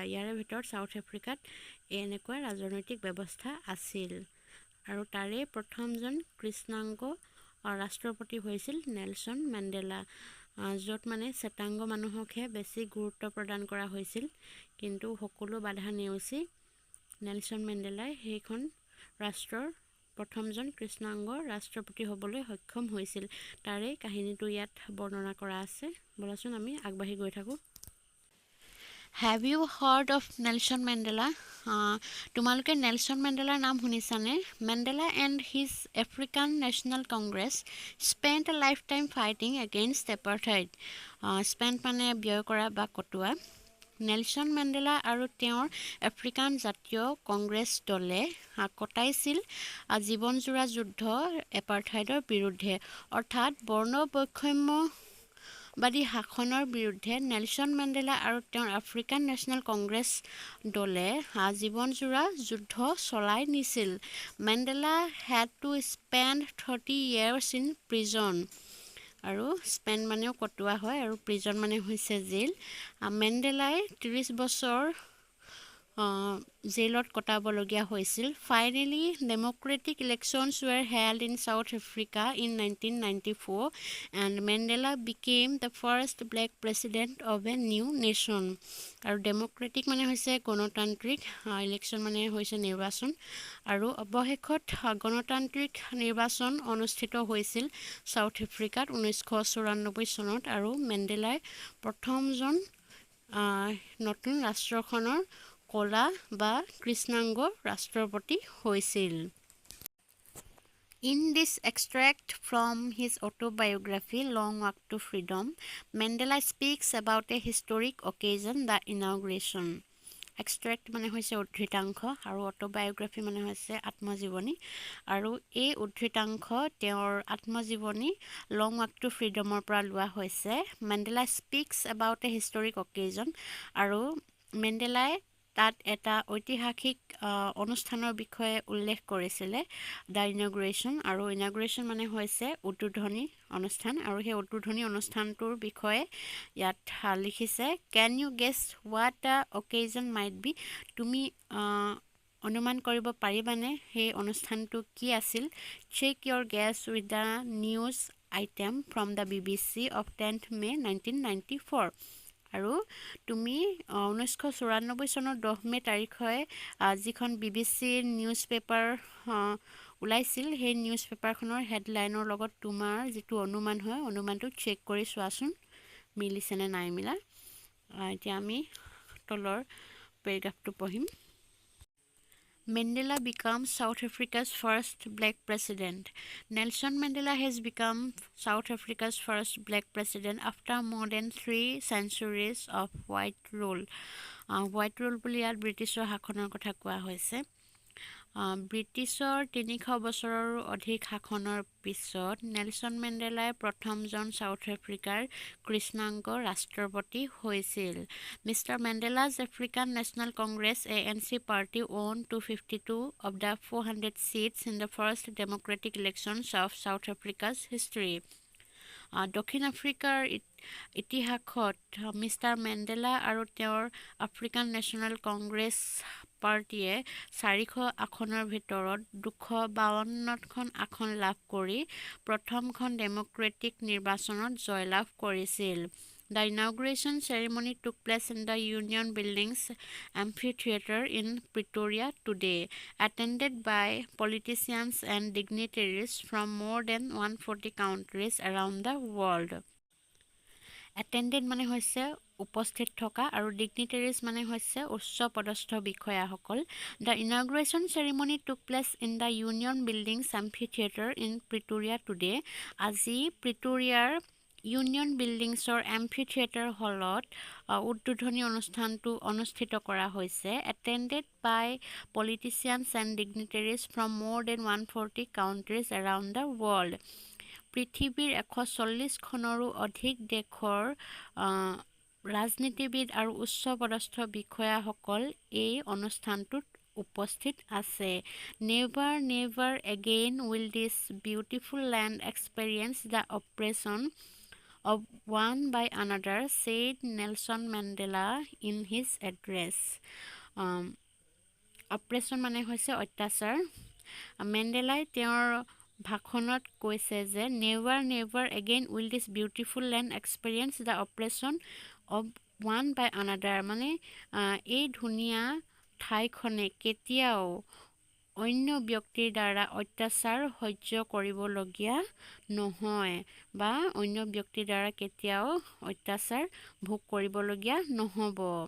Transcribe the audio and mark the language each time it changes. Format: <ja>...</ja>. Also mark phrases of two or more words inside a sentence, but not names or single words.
<as>ইয়াৰে ভিতৰত সাউথ আফ্ৰিকাত এনেকুৱা ৰাজনৈতিক ব্যৱস্থা আছিল আৰু তাৰে প্ৰথমজন কৃষ্ণাংগ ৰাষ্ট্ৰপতি হৈছিল নেলসন মেণ্ডেলা, য'ত মানে শ্বেতাংগ মানুহকহে বেছি গুৰুত্ব প্ৰদান কৰা হৈছিল, কিন্তু সকলো বাধা নেওচি নেলসন মেণ্ডেলাই সেইখন ৰাষ্ট্ৰৰ প্ৰথমজন কৃষ্ণাংগ ৰাষ্ট্ৰপতি হ'বলৈ সক্ষম হৈছিল। তাৰে কাহিনীটো ইয়াত বৰ্ণনা কৰা আছে। বলাচোন আমি আগবাঢ়ি গৈ থাকোঁ।</as> <en>Have you heard of Nelson Mandela?</en> <as>তোমালোকে নেলসন মেণ্ডেলাৰ নাম শুনিছানে?</as> <en>Mandela and his African National Congress spent a lifetime fighting against apartheid.</en> <as>Spent মানে ব্যয় কৰা বা কটোৱা। নেলসন মেণ্ডেলা আৰু তেওঁৰ আফ্ৰিকান জাতীয় কংগ্ৰেছ দলে কটাইছিল জীৱনজোৰা যুদ্ধ এপাৰ্থাইডৰ বিৰুদ্ধে, অৰ্থাৎ বৰ্ণ বৈষম্যবাদী শাসনৰ বিৰুদ্ধে। নেলসন মেণ্ডেলা আৰু তেওঁৰ আফ্ৰিকান নেশ্যনেল কংগ্ৰেছ দলে জীৱনজোৰা যুদ্ধ চলাই নিছিল।</as> <en>মেণ্ডেলা had to spend 30 years in prison.</en> <as>আৰু স্পেণ্ড মানেও কটোৱা হয় আৰু প্ৰিজন মানে হৈছে জেইল। মেণ্ডেলাই 30 বছৰ জেইলত কটাবলগীয়া হৈছিল।</as> <en>Finally democratic elections were held in South Africa in 1994 and Mandela became the first black president of a new nation.</en> <as>আৰু ডেম'ক্ৰেটিক মানে হৈছে গণতান্ত্ৰিক, ইলেকশ্যন মানে হৈছে নিৰ্বাচন, আৰু অৱশেষত গণতান্ত্ৰিক নিৰ্বাচন অনুষ্ঠিত হৈছিল সাউথ আফ্ৰিকাত 1994 চনত আৰু মেণ্ডেলাই প্ৰথমজন নতুন ৰাষ্ট্ৰখনৰ ক'লা বা কৃষ্ণাংগ ৰাষ্ট্ৰপতি হৈছিল।</as> <en>In this extract from his autobiography, Long Walk to Freedom, Mandela speaks about a historic occasion, the inauguration.</en> <as>এক্সট্ৰেক্ট মানে হৈছে উদ্ধৃতাংশ আৰু অটোবায়োগ্ৰাফি মানে হৈছে আত্মজীৱনী, আৰু এই উদ্ধৃতাংশ তেওঁৰ আত্মজীৱনী লং ৱাক টু ফ্ৰীডমৰ পৰা লোৱা হৈছে।</as> <en>Mandela speaks about a historic occasion,</en> <as>আৰু মেণ্ডেলাই তাত এটা ঐতিহাসিক অনুষ্ঠানৰ বিষয়ে উল্লেখ কৰিছিলে,</as> <en>the inauguration.</en> <as>আৰু ইনগ্ৰেশ্যন মানে হৈছে উদ্বোধনী অনুষ্ঠান, আৰু সেই উদ্বোধনী অনুষ্ঠানটোৰ বিষয়ে ইয়াত লিখিছে</as> <en>Can you guess what the occasion might be?</en> <as>তুমি অনুমান কৰিব পাৰিবানে সেই অনুষ্ঠানটো কি আছিল?</as> <en>Check your guess with the news item from the BBC of 10th May 1994.</en> <as>আৰু তুমি 1994 চনৰ 10 মে' তাৰিখে যিখন BBC</as> <en>news paper</en> <as>ওলাইছিল, সেই নিউজ পেপাৰখনৰ হেডলাইনৰ লগত তোমাৰ যিটো অনুমান হয়, অনুমানটো চেক কৰি চোৱাচোন মিলিছেনে নাই মিলা। এতিয়া আমি তলৰ পেৰাগ্ৰাফটো পঢ়িম।</as> <en>Mandela becomes South Africa's first black president. Nelson Mandela has become South Africa's first black president after more than 3 centuries of white rule. White rule</en> <as>বুলি ইয়াত ব্ৰিটিছৰ শাসনৰ কথা কোৱা হৈছে। ব্ৰিটিছৰ 300 বছৰৰ অধিক শাসনৰ পিছত নেলসন মেণ্ডেলাই প্ৰথমজন সাউথ আফ্ৰিকাৰ কৃষ্ণাংগ ৰাষ্ট্ৰপতি হৈছিল।</as> <en>Mister Mandela's African National Congress ANC party won 252 of the 400 seats in the first democratic elections of South Africa's history.</en> <as>দক্ষিণ আফ্ৰিকাৰ ইতিহাসত মিষ্টাৰ মেণ্ডেলা আৰু তেওঁৰ আফ্ৰিকান নেশ্যনেল কংগ্ৰেছ পাৰ্টিয়ে 400 আসনৰ ভিতৰত 252খন আসন লাভ কৰি প্ৰথমখন ডেম'ক্ৰেটিক নিৰ্বাচনত জয়লাভ কৰিছিল।</as> <en>The inauguration ceremony took place in the Union Buildings Amphitheatre in Pretoria today, attended by politicians and dignitaries from more than 140 countries around the world.</en> <as>Attended মানে হৈছে উপস্থিত থকা আৰু dignitaries মানে হৈছে উচ্চ পদস্থ বিষয়াসকল।</as> <en>The inauguration ceremony took place in the Union Buildings Amphitheatre in Pretoria today.</en> <as>আজি প্ৰিটোৰিয়াৰ ইউনিয়ন বিল্ডিংছৰ এম্ফিথিয়েটাৰ হলত উদ্বোধনী অনুষ্ঠানটো অনুষ্ঠিত কৰা হৈছে।</as> <en>Attended by politicians and dignitaries from more than 140 countries around the world.</en> <as>পৃথিৱীৰ 140খনৰো অধিক দেশৰ ৰাজনীতিবিদ আৰু উচ্চ পদস্থ বিষয়াসকল এই অনুষ্ঠানটোত উপস্থিত আছে।</as> <en>Never, never again will this beautiful land experience the oppression of one by another, said Nelson Mandela in his address.</en> <as>Oppression মানে হৈছে অত্যাচাৰ। মেণ্ডেলাই তেওঁৰ ভাষণত কৈছে যে</as> <en>never never again will this beautiful land experience the oppression of one by another</en> <as>মানে এই ধুনীয়া ঠাইখনে কেতিয়াও অন্য ব্যক্তিৰ দ্বাৰা অত্যাচাৰ সহ্য কৰিবলগীয়া নহয় বা অন্য ব্যক্তিৰ দ্বাৰা কেতিয়াও অত্যাচাৰ ভোগ কৰিবলগীয়া নহ'ব।</as>